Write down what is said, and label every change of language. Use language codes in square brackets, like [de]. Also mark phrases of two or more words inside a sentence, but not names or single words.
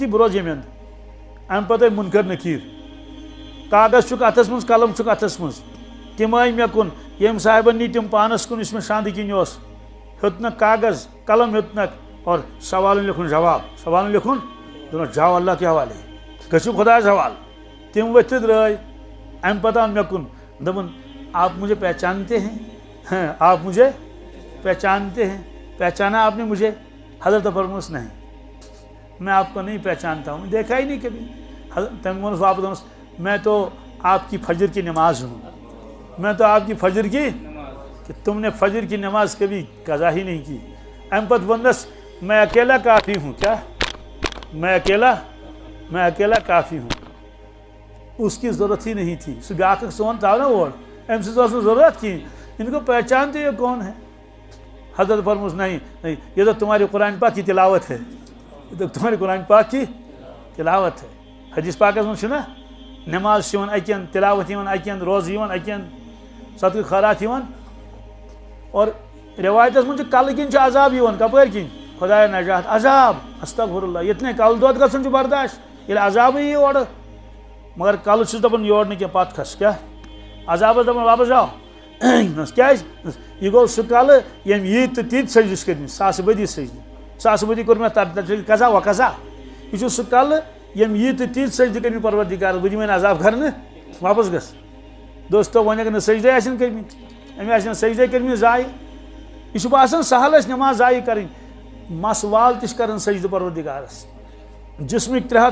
[ks] بہٕ روزٕ ییٚمہِ انٛدٕ امہِ پتہٕ آے مُنکر نکیٖر کاغذ چھُکھ اتھس منٛز قلم چھُکھ اتھس منٛز تِم آے مےٚ کُن ییٚمۍ صاحبن نی تِم پانس کُن یُس مےٚ شاندٕ کِنۍ اوس ہیوٚتنکھ کاغذ قلم ہیوٚتنکھ اور سوالن لیکھُن جواب سوالن لیکھُن دوٚپنکھ جاو [ur] اللہ کے حوالے [ks] گٔژھِو خۄدایس حوالہٕ تِم ؤتھِتھ درٛاے امہِ پتہٕ آو مےٚ کُن دوٚپُن [ur] آپ مجھے پہچانتے ہیں آپ مجھے پہچانتے ہیں پہچانا آپ نے مجھے [ks] حضرت فرموس [ur] نہیں میں آپ کو نہیں پہچانتا ہوں دیکھا ہی نہیں کبھی [ks] تٔمۍ ووٚنُس واپس دوٚپنس [ur] میں تو آپ کی فجر کی نماز ہوں میں تو آپ کی فجر کی کہ تم نے فجر کی نماز کبھی قضا ہی نہیں کی [ks] امہِ پتہٕ ووٚننس [ur] میں اکیلا کافی ہوں کیا میں اکیلا کافی ہوں اس کی ضرورت ہی نہیں تھی [ks] سُہ بیٛاکھ اکھ سون ژاو نا اور أمۍ سٕنٛز ٲس نہٕ ضروٗرت کِہیٖنۍ [ur] ان کو پہچانتے یہ کون ہے [ks] حضرت فرموس [ur] نہیں یہ تو تمہاری قرآن پاک کی تلاوت ہے یہ تو تمہاری قرآن پاک کی تلاوت ہے [ks] حدیث پاکس منٛز چھُنا نٮ۪ماز چھِ یِوان اَکہِ اَنٛدٕ تِلاوت یِوان اَکہِ اَنٛدٕ روزٕ یِوان اَکہِ اَنٛدٕ صدقہٕ خٲرات یِوان اور رٮ۪وایتس منٛز چھُ کلہٕ کِنۍ چھُ عذاب یِوان کپٲرۍ کِنۍ خۄدایا نجات عذاب [ar] استغفر اللہ [ks] ییٚتہِ نَے کلہٕ دود گژھُن چھُ برداش ییٚلہِ عذابٕے یی اورٕ مگر کلہٕ چھُس دپان یور نہٕ کینٛہہ پتہٕ کھس کیٛاہ عذابس دپان واپس آو کیٛازِ یہِ گوٚو سُہ کلہٕ ییٚمۍ ییٖتۍ تہٕ تیٖتۍ سجدٕ چھِ کٔرمٕتۍ ساسہٕ بٔدی سجدٕ ساسہٕ بٔدی کوٚر مےٚ تتھ قضا و قضا یہِ چھُ سُہ کلہٕ ییٚمۍ ییٖتۍ تہٕ تیٖتۍ سجدٕ کٔرمٕتۍ پروردِگارس بہٕ دِمے نہٕ عذاب کرنہٕ واپس گژھ دوستو وۄنۍ اگر نہٕ سجدے آسن کٔرمٕتۍ أمۍ آسن سجدے کٔرمٕتۍ ضایہِ یہِ چھُ باسان سہل اَسہِ نٮ۪ماز ضایہِ کَرٕنۍ مس وال تہِ چھِ کران سجدٕ پروردِگارس جسمٕکۍ